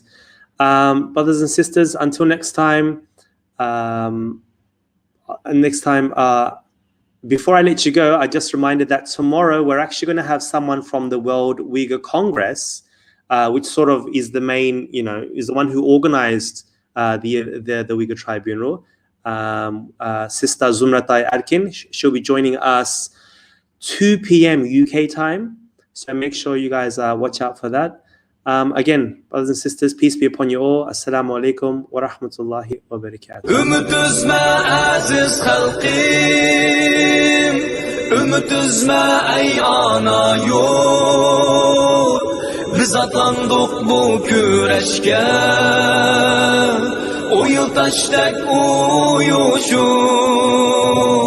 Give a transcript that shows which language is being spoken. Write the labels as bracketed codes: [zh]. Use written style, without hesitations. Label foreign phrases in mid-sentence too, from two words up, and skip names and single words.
[en] Brothers and sisters, until next time, before I let you go, I just reminded that tomorrow we're actually going to have someone from the World Uyghur Congress, which sort of is the main, is the one who organized the Uyghur Tribunal. Sister Zumratai Arkin, she'll be joining us 2 p.m. UK time. So make sure you guys watch out for that. Again, brothers and sisters, peace be upon you all. [ar] السلام عليكم ورحمة الله وبركاته. [ug] Ümit üzme aziz halqim, ümit üzme ey ana yurt. Biz atandık bu küreşke, o yıl taştek uyuşur.